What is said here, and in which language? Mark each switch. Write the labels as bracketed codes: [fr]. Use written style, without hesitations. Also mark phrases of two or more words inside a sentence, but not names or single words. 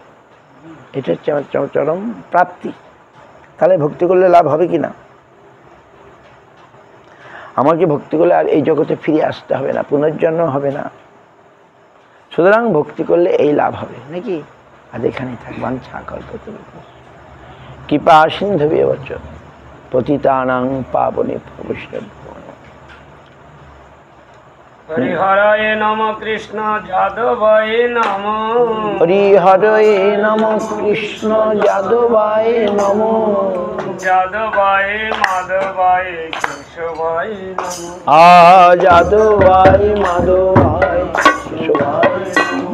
[bn] এটা হচ্ছে আমার চরম প্রাপ্তি। তাহলে ভক্তি করলে লাভ হবে কি না? আমাকে ভক্তি করলে আর এই জগতে ফিরে আসতে হবে না, পুনর্জন্ম হবে না। সুতরাং ভক্তি করলে এই লাভ হবে নাকি। আজ এখানেই থাক। [sa] বাঞ্ছা কল্পতরু কৃপা সিন্ধুভ্যেব চ পতিতানাং পাবনেভ্যো বৈষ্ণবেভ্যো নমঃ। হরিহরায় নম কৃষ্ণ যাদবায় নম। হরিহরায় নম কৃষ্ণ যাদবায় নম। যাদবায় মাধবায় কেশবায় নম। যাদবায় মাধবায় কেশবায় নম।